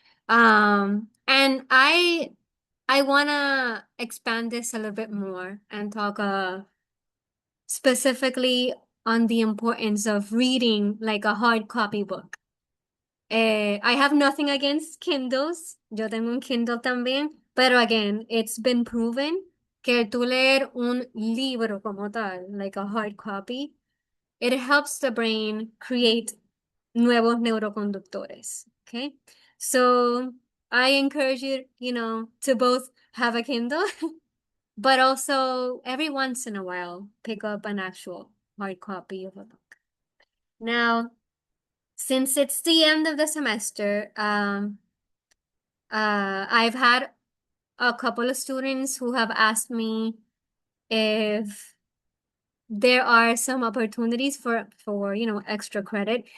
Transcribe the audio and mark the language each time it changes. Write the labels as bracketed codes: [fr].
[en] And I wanna expand this a little bit more and talk specifically on the importance of reading like a hard copy book. I have nothing against Kindles. [es] Yo tengo un Kindle también, pero [en] again, it's been proven [es] que tú leer un libro como tal, [en] like a hard copy, it helps the brain create [es] nuevos neuroconductores. [en] Okay. So I encourage you, to both have a Kindle, but also every once in a while, pick up an actual hard copy of a book. Now, since it's the end of the semester, I've had a couple of students who have asked me if there are some opportunities for extra credit.